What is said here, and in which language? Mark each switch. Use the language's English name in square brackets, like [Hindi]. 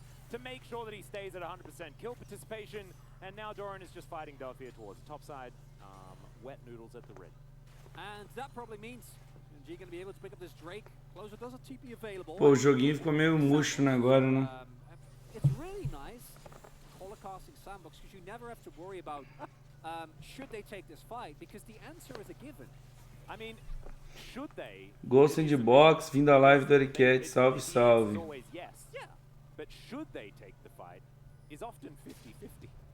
[English] To make sure that he stays at 100% kill participation, and now Doran is just fighting Dove here towards the top side. Wet noodles at the red. And that probably means G going to be able to pick up this Drake. Closer does a TP available. [Portuguese] Pô, o joguinho ficou meio murcho, né, agora, né? [English] It's really nice holocasting Sandbox because you never have to worry about should they take this fight because the answer is a given. I mean, should they? [Portuguese] Ghost in the Box, vindo da live do Ericat, salve, salve. [English] But should they take the fight is often 50-50.